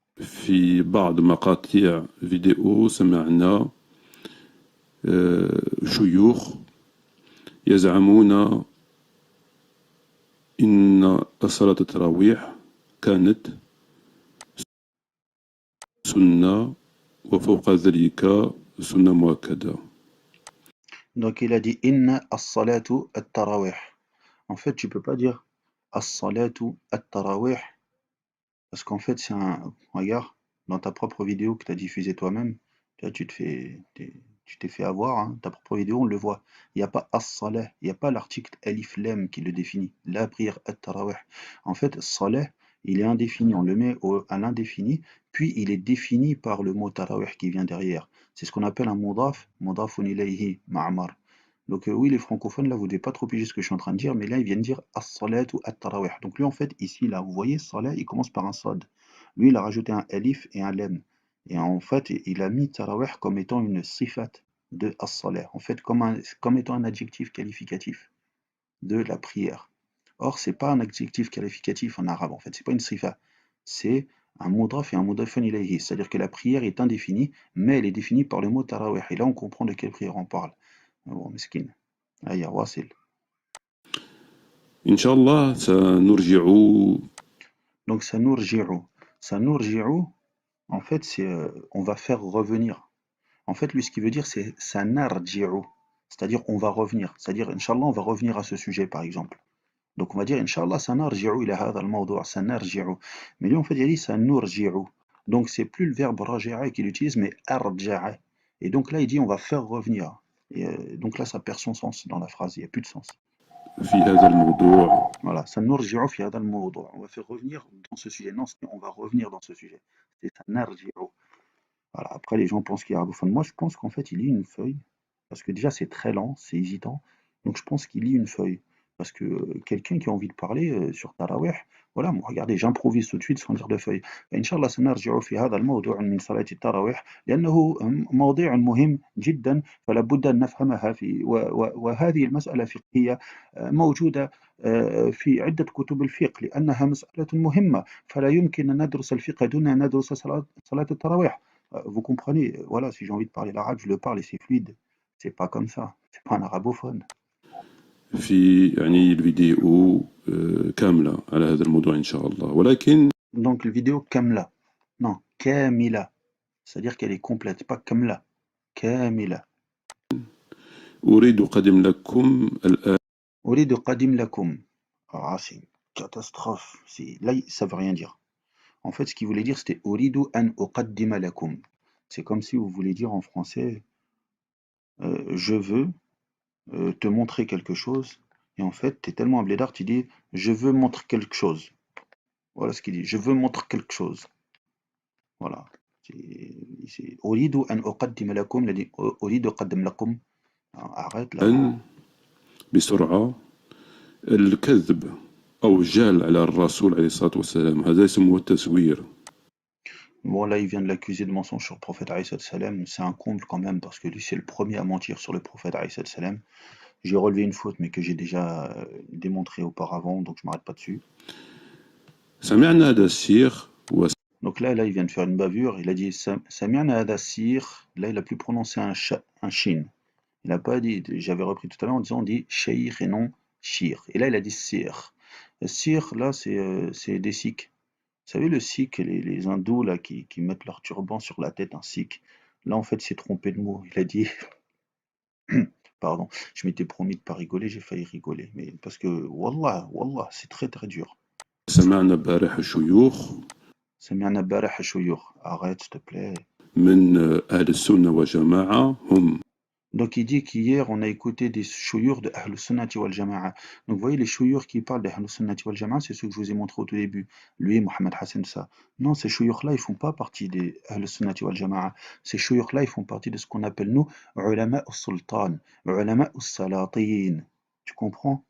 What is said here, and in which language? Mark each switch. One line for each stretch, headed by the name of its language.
Arabic: في بعض مقاطع فيديو سمعنا شيوخ يزعمون إن صلاة التراويح كانت سنة وفوق ذلك سنة مؤكدة.
French: Donc il a dit
Arabic: inna as-salatu at-tarawih.
French: En fait, tu peux pas dire
Arabic: as-salatu at-tarawih
French: parce qu'en fait, c'est un. Regarde, dans ta propre vidéo que tu as diffusée toi-même, là, tu t'es fait avoir, hein, ta propre vidéo, on le voit. Il n'y a pas as-salah, il n'y a pas l'article alif lam qui le définit. La prière at-tarawih. En fait, salah, il est indéfini, on le met à l'indéfini, puis il est défini par le mot tarawih qui vient derrière. C'est ce qu'on appelle un mudafun ilayhi, ma'mar. Donc oui, les francophones, là, vous ne devez pas trop piger ce que je suis en train de dire, mais là, ils viennent dire as-salat ou at-tarawih. Donc lui, en fait, ici, là, vous voyez, salat, il commence par un sad. Lui, il a rajouté un alif et un lam. Et en fait, il a mis tarawih comme étant une sifat de as-salat. En fait, comme étant un adjectif qualificatif de la prière. Or, c'est pas un adjectif qualificatif en arabe, en fait. C'est pas une sifa. C'est un mudaf et un mudafun ilayhi. C'est-à-dire que la prière est indéfinie, mais elle est définie par le mot tarawih. Et là, on comprend de quelle prière on parle.
Arabic: bon مسكين هيا واصل. إن شاء الله سنرجع.
French: Donc sanurji'u, en fait c'est on va faire revenir. En fait lui ce qu'il veut dire c'est sanarji'u, c'est-à-dire on va revenir, c'est-à-dire inchallah on va revenir à ce sujet par exemple. Donc on va dire
Arabic: inchallah sanarji'u ila hadha al-mawdu' sanarji'u.
French: Mais lui en fait il dit sanurji'u. Donc c'est plus le verbe raja'a qu'il utilise mais arja'a. Et donc là il dit on va faire revenir. Et donc là ça perd son sens dans la phrase, il n'y a plus de sens.
Arabic: في هذا الموضوع. Voilà, سنرجع في هذا الموضوع.
French: On va faire revenir dans ce sujet. Non, on va revenir dans ce sujet. C'est
Arabic: سنرجع.
French: Voilà, après les gens pensent qu'il est arabophone. Moi, je pense qu'en fait, il lit une feuille. Parce que déjà, c'est très lent, c'est hésitant. Donc, je pense qu'il lit une feuille. Parce que quelqu'un qui a envie de parler sur Tarawih, voilà, moi, regardez, j'improvise tout de suite sans lire de feuille.
Arabic: إن شاء الله سنرجع في هذا الموضوع من صلاة التراويح لأنه موضوع مهم جدا فلا بد أن نفهمها وهذه المسألة فقهية موجودة في عدة كتب الفقه لأنها مسألة مهمة فلا يمكن أن ندرس الفقه دون أن ندرس صلاة التراويح.
French: Vous comprenez, voilà, si j'ai envie de parler l'arabe, je le parle et c'est fluide. C'est pas comme ça, c'est pas un arabophone.
Arabic: في يعني الفيديو كاملة على هذا الموضوع إن شاء الله، ولكن
French: Donc, la vidéo Kamla. Non, Kamila. C'est-à-dire qu'elle est complète, pas Kamla. Kamila.
Arabic: أريد أقدم لكم الآن. أريد قدم لكم.
French: Ah, c'est une catastrophe. Là, ça veut rien dire. En fait, ce qu'il voulait dire, c'était
Arabic: أريد أن أقدم لكم.
French: C'est comme si vous voulez dire en français je veux te montrer quelque chose. Et en fait, tu es tellement un blédard, tu dis je veux montrer quelque chose. Voilà ce qu'il dit. Je veux montrer quelque chose. Voilà.
Arabic: أريد أن أقدم لكم.
French: Il a dit
Arabic: أريد أقدم لكم.
French: Arrête là.
Arabic: بسرعة الكذب أو الجهل على الرسول عليه الصلاة والسلام هذا يسمى التزوير.
French: Bon, là, il vient de l'accuser de mensonge sur le prophète alayhi salam. C'est un comble quand même, parce que lui, c'est le premier à mentir sur le prophète alayhi salam. J'ai relevé une faute, mais que j'ai déjà démontré auparavant, donc je m'arrête pas dessus.
Arabic: سمعنا هذا الشيخ.
French: Donc là, il vient de faire une bavure. Il a dit Sami'na hada sir. Là, il a pu prononcer un shin. Il n'a pas dit, j'avais repris tout à l'heure en disant, on dit shaykh et non shir. Et là, il a dit sir. Sir, là, c'est des sikhs. Vous savez, le sikh, les hindous là, qui mettent leur turban sur la tête, un sikh. Là, en fait, il s'est trompé de mot. Il a dit. Pardon, je m'étais promis de pas rigoler, j'ai failli rigoler. Mais parce que, wallah, c'est très très dur.
Arabic: سمعنا البارح الشيوخ. سمعنا البارح الشيوخ.
French: Arrête, s'il te plaît.
Arabic: من أهل السنة والجماعة هم.
French: Donc il dit qu'hier on a écouté des chouyours de Ahlus Sunnati wal Jama'a. Donc vous voyez les chouyours qui parlent de Ahlus Sunnati wal Jama'a, c'est ceux que je vous ai montré au tout début. Lui, Mohamed Hassan, ça. Non, ces chouyours là, ils font pas partie des Ahlus Sunnati wal Jama'a. Ces chouyours là, ils font partie de ce qu'on appelle nous
Arabic: ulama al-sultan, ulama al-salatin.
French: Tu comprends?